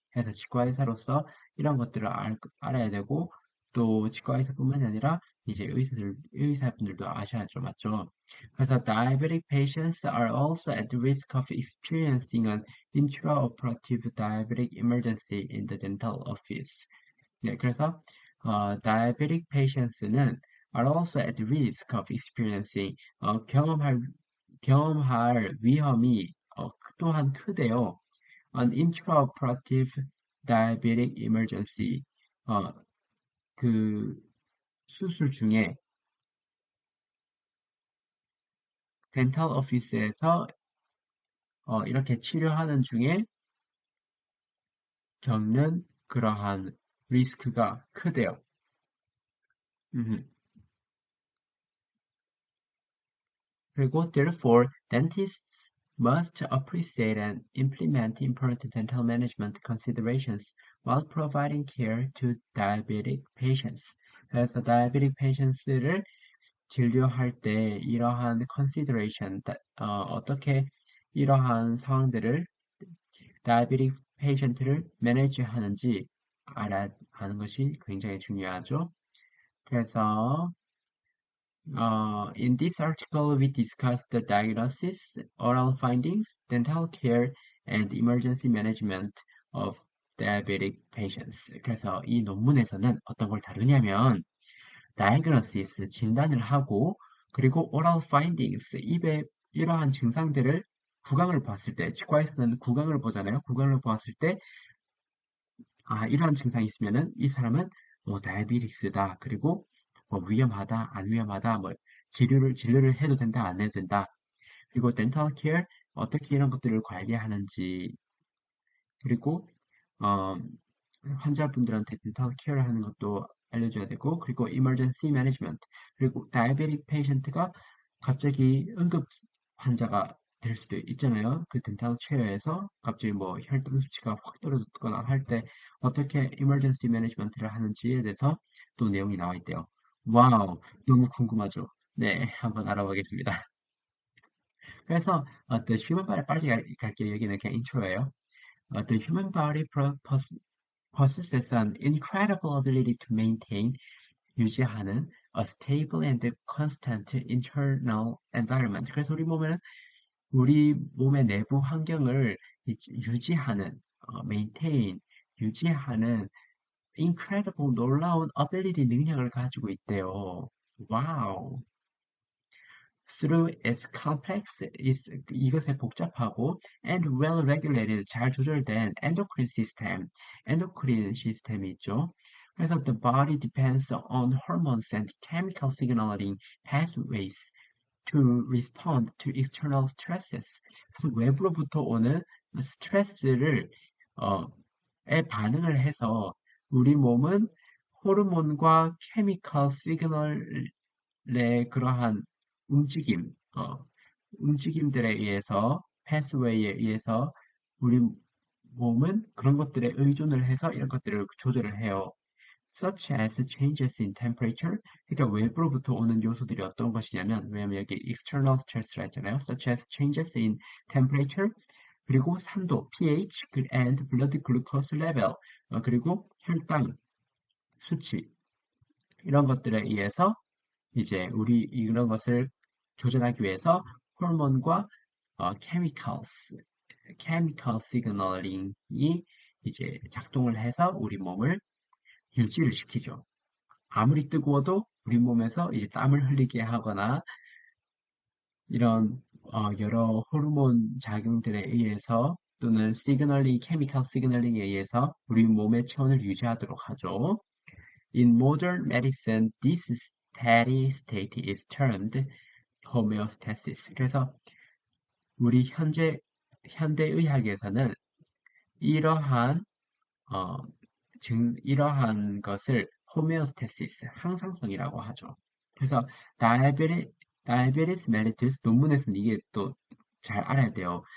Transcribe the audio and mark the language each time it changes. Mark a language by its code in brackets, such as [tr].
[ko] 해서 치과 의사로서 이런 것들을 알아야 되고 또 치과 의사뿐만이 아니라 이제 의사분들도 아셔야죠, 맞죠? 그래서 [en] diabetic patients are also at risk of experiencing an intraoperative diabetic emergency in the dental office. [ko] 네, 그래서 [en] diabetic patients는 are also at risk of experiencing [ko] 경험할 위험이 또한 크대요. [en] an intraoperative diabetic emergency. [ko] 어, 그 수술 중에 덴탈 오피스에서 이렇게 치료하는 중에 겪는 그러한 리스크가 크대요. 음. 그리고 [en] therefore, dentists must appreciate and implement important dental management considerations while providing care to diabetic patients. [ko] 그래서 diabetic patients를 진료할 때 이러한 consideration, 어떻게 이러한 상황들을 diabetic patient를 manage 하는지 알아야 하는 것이 굉장히 중요하죠. 그래서 [en] in this article, we discuss the diagnosis, oral findings, dental care, and emergency management of diabetic patients. [ko] 그래서 이 논문에서는 어떤 걸 다루냐면, diagnosis, 진단을 하고, 그리고 oral findings, 입에 이러한 증상들을 구강을 봤을 때, 치과에서는 구강을 보잖아요. 구강을 보았을 때, 이러한 증상이 있으면은 이 사람은 다이비티스다. 그리고 위험하다, 안 위험하다, 진료를 해도 된다, 안 해도 된다. 그리고 덴탈 케어, 어떻게 이런 것들을 관리하는지, 그리고, 어, 환자분들한테 덴탈 케어를 하는 것도 알려줘야 되고, 그리고 emergency management, 그리고 다이베틱 페이션트가 갑자기 응급 환자가 될 수도 있잖아요. 그 덴탈 체어에서 갑자기 혈당 수치가 확 떨어졌거나 할 때 어떻게 emergency management를 하는지에 대해서 또 내용이 나와 있대요. 와우, 너무 궁금하죠? 네, 한번 알아보겠습니다. 그래서 The Human Body 빨리 갈게요. 여기는 그냥 인트로예요. [en] The human body possesses an incredible ability to maintain, [ko] 유지하는 [en] a stable and constant internal environment. [ko] 그래서 우리 몸의 내부 환경을 유지하는, maintain, 유지하는 incredible, 놀라운 ability, 능력을 가지고 있대요. 와우. [en] Through its complex, [ko] 이것의 복잡하고 [en] and well regulated, [ko] 잘 조절된 [en] endocrine system, [ko] 엔도크린 시스템이 있죠. 그래서 [en] the body depends on hormones and chemical signaling pathways to respond to external stresses. [ko] 그래서 외부로부터 오는 스트레스를 에 반응을 해서 우리 몸은 호르몬과 케미컬 시그널의 그러한 움직임, 움직임들에 의해서, 패스웨이에 의해서 우리 몸은 그런 것들에 의존을 해서 이런 것들을 조절을 해요. [en] Such as changes in temperature. [ko] 그러니까 외부로부터 오는 요소들이 어떤 것이냐면, 왜냐면 여기 external stress라 했잖아요. [en] Such as changes in temperature. [ko] 그리고 산도, [en] pH, and blood glucose level. [ko] 그리고 혈당 수치. 이런 것들에 의해서 이제 우리 이런 것을 조절하기 위해서 호르몬과 chemical signaling이 이제 작동을 해서 우리 몸을 유지를 시키죠. 아무리 뜨거워도 우리 몸에서 이제 땀을 흘리게 하거나 이런 여러 호르몬 작용들에 의해서 또는 케미컬 시그널링에 의해서 우리 몸의 체온을 유지하도록 하죠. [en] In modern medicine, this steady state is termed homeostasis. [ko] 그래서 우리 현대 의학에서는 이러한 어, 이러한 것을 호메오스테시스, 항상성이라고 하죠. 그래서 다이아베리스 멜리투스 논문에서는 이게 또 잘 알아야 돼요.